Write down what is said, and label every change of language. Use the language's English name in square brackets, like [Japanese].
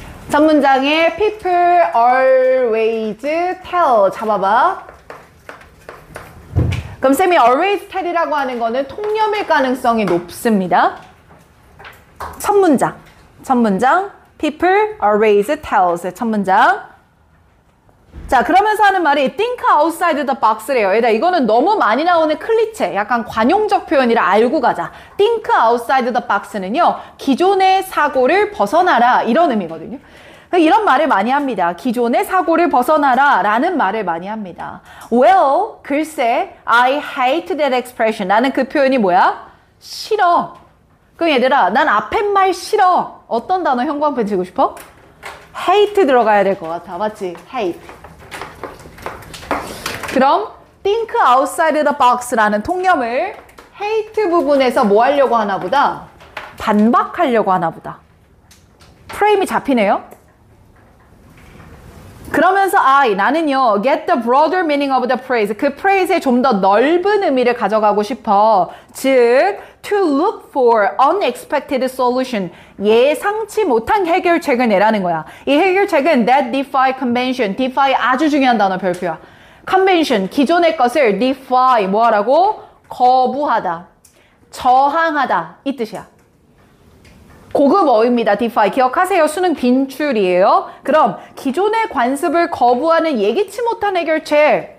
[Korean] 첫 문장에 [English] people always tell. [Korean] 잡아봐. 그럼 쌤이 always tell이라고 하는 거는 통념일 가능성이 높습니다. 첫 문장. 첫 문장. [English] People always tells. [Korean] 첫 문장. 자, 그러면서 하는 말이 [English] think outside the box [Korean] 래요. 얘들아, 이거는 너무 많이 나오는 클리체, 약간 관용적 표현이라 알고 가자. [English] think outside the box [Korean] 는요, 기존의 사고를 벗어나라 이런 의미거든요. 이런 말을 많이 합니다. 기존의 사고를 벗어나라 라는 말을 많이 합니다. [English] Well, [Korean] 글쎄, [English] I hate that expression. [Korean] 나는 그 표현이 뭐야? 싫어. 그럼 얘들아, 난 앞에 말 싫어. 어떤 단어 형광펜 치고 싶어? hate 들어가야 될 것 같아. 맞지? hate. 그럼 [English] think outside the box [Korean] 라는 통념을 hate 부분에서 뭐 하려고 하나 보다? 반박하려고 하나 보다. 프레임이 잡히네요. 그러면서 나는요 [English] get the broader meaning of the phrase [Korean] 그 phrase의 좀 더 넓은 의미를 가져가고 싶어. 즉 [English] to look for unexpected solution. [Korean] 예상치 못한 해결책을 내라는 거야. 이 해결책은 [English] that defy convention. [Korean] defy 아주 중요한 단어 별표야. convention, 기존의 것을 defy, 뭐하라고? 거부하다. 저항하다. 이 뜻이야. 고급 어휘입니다. defy. 기억하세요. 수능 빈줄이에요. 그럼 기존의 관습을 거부하는 예기치 못한 해결책.